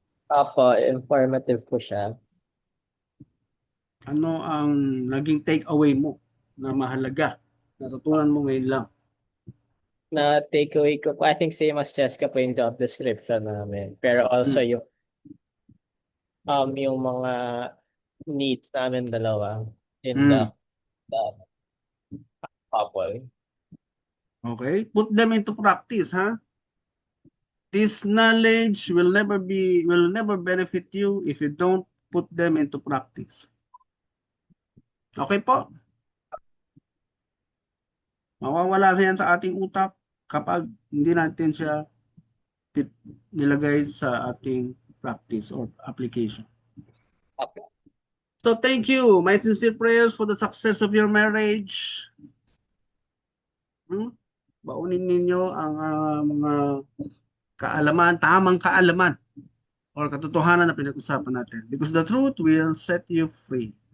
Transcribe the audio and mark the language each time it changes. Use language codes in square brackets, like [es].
[tl] Apo, informative po siya. Ano ang naging take away mo na mahalaga? Natutunan mo ngayon lang. Na takeaway ko po, [en] I think same as Jessica [tl] po yung job description namin. Pero also Hmm. yung mga needs namin dalawa in Hmm. [en] the couple. Okay. Put them into practice, ha? This knowledge will never benefit you if you don't put them into practice. Okay po? [tl] Mawawala yan sa ating utak kapag hindi natin siya nilagay sa ating practice or application. [en] Okay. So thank you. My sincere prayers for the success of your marriage. [tl] Baunin ninyo ang mga kaalaman, tamang kaalaman or katotohanan na pinag-usapan natin. [en] Because the truth will set you free.